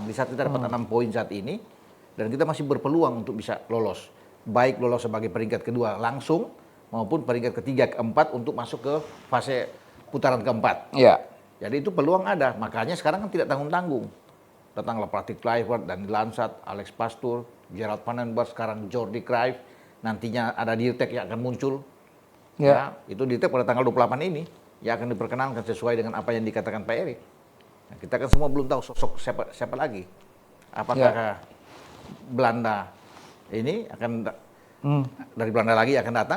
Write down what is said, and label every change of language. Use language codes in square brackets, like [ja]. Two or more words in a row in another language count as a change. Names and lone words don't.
[id] Di saat kita dapat 6 poin saat ini, dan kita masih berpeluang untuk bisa lolos. Baik lolos sebagai peringkat kedua langsung, maupun peringkat ketiga, keempat untuk masuk ke fase putaran keempat. Iya. Jadi itu peluang ada, makanya sekarang kan tidak tanggung-tanggung. Datanglah Patrick Kluivert, dan Lansat, Alex Pastoor, Gerard Van den Berg, sekarang Jordi Cruyff, nantinya ada Dirtek yang akan muncul. Ya, itu Dirtek pada tanggal 28 ini, yang akan diperkenalkan sesuai dengan apa yang dikatakan Pak Erik. Nah, kita kan semua belum tahu sosok siapa lagi. Apakah Belanda ini akan dari Belanda lagi akan datang?